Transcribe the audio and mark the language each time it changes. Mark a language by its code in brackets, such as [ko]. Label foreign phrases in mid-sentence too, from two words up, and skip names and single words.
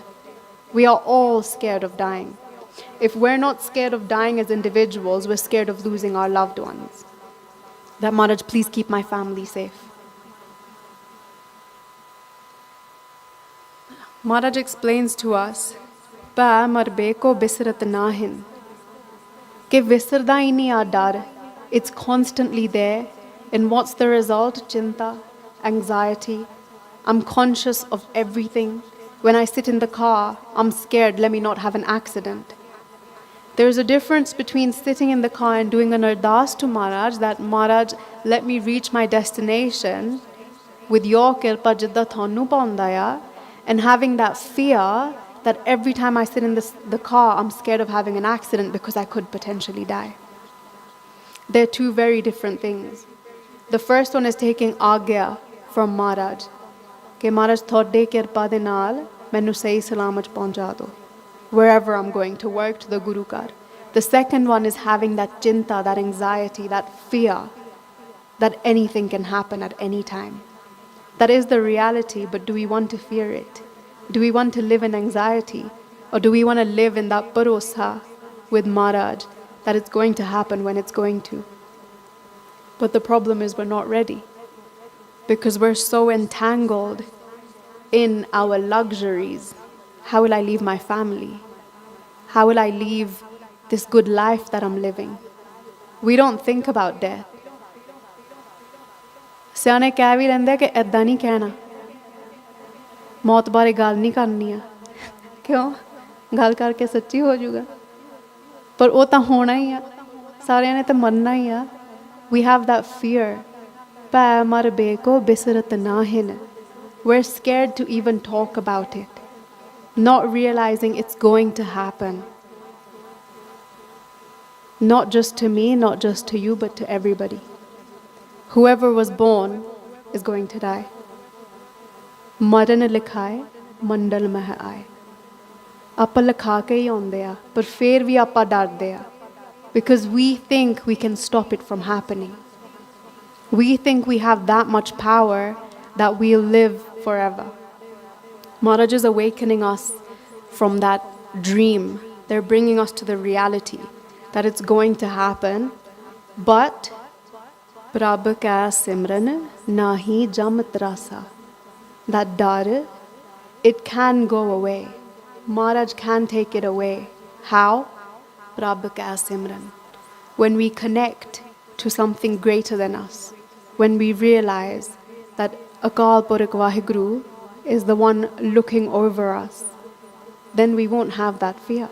[en] We are all scared of dying. If we're not scared of dying as individuals, we're scared of losing our loved ones. That Maharaj, please keep my family safe. Maharaj explains to us, [pa] ਪੈ ਮਰਬੇ ਕੋ ਬਿਸਰਤ ਨਾਹਿਨ. ਕੇ ਵਿਸਰਦਾ ਹੀ ਨਹੀਂ ਆ ਡਰ. [en] It's constantly there. And what's the result? Chinta, anxiety. I'm conscious of everything. When I sit in the car, I'm scared, let me not have an accident. There's a difference between sitting in the car and doing an ardas to Maharaj, that Maharaj, let me reach my destination with your [pa] ਕਿਰਪਾ ਜਿੱਦਾਂ ਥੋਨੂੰ ਭਾਉਂਦਾ ਆ, [en] and having that fear that every time I sit in the car, I'm scared of having an accident because I could potentially die. They're two very different things. The first one is taking agya from Maharaj. [pa] ਕੇ ਮਹਾਰਾਜ ਥੋਡੇ ਕਿਰਪਾ ਦੇ ਨਾਲ ਮੈਨੂੰ ਸਹੀ ਸਲਾਮਤ ਪਹੁੰਚਾ ਦੋ. [en] Wherever I'm going to work, to the Guru Kar. The second one is having that chinta, that anxiety, that fear that anything can happen at any time. That is the reality, but do we want to fear it? Do we want to live in anxiety? Or do we want to live in that bharosa with Maharaj that it's going to happen when it's going to? But the problem is we're not ready, because we're so entangled in our luxuries. How will I leave my family? How will I leave this good life that I'm living? We don't think about death. [pa] ਸਿਆਣੇ ਕਹਿ ਵੀ ਲੈਂਦੇ ਕਿ ਐਦਾਂ ਨਹੀਂ ਕਹਿਣਾ, ਮੌਤ ਬਾਰੇ ਗੱਲ ਨਹੀਂ ਕਰਨੀ ਆ। ਕਿਉਂ? ਗੱਲ ਕਰਕੇ ਸੱਚੀ ਹੋ ਜਾਊਗਾ, ਪਰ ਉਹ ਤਾਂ ਹੋਣਾ ਹੀ ਆ, ਸਾਰਿਆਂ ਨੇ ਤਾਂ ਮਰਨਾ ਹੀ ਆ। [en] We have that fear. [pa] ਪੈ ਮਰਬੇ ਕੋ ਬਿਸਰਤ ਨਾਹਿਨ. [en] We're scared to even talk about it, not realizing it's going to happen. Not just to me, not just to you, but to everybody. Whoever was born is going to die. [pa] ਮਰਨ ਲਿਖਾਇ, ਮੰਡਲ ਮਹਿ ਆਏ. ਆਪਾਂ ਲਿਖਾ ਕੇ ਹੀ ਆਉਂਦੇ ਆ, ਪਰ ਫਿਰ ਵੀ ਆਪਾਂ ਡਰਦੇ ਆ, [en] because we think we can stop it from happening. We think we have that much power that we'll live forever. Maharaj is awakening us from that dream. They're bringing us to the reality that it's going to happen, but [pa] ਪ੍ਰਭ ਕਾ ਸਿਮਰਨ ਨਹੀ ਜਮ ਤ੍ਰਾਸਾ. [en] That dar, it can go away. Maharaj can take it away. How? [pa] ਪ੍ਰਭ ਕਾ ਸਿਮਰਨ. [en] When we connect to something greater than us, when we realize that Akal Purakh Vaheguru is the one looking over us, then we won't have that fear.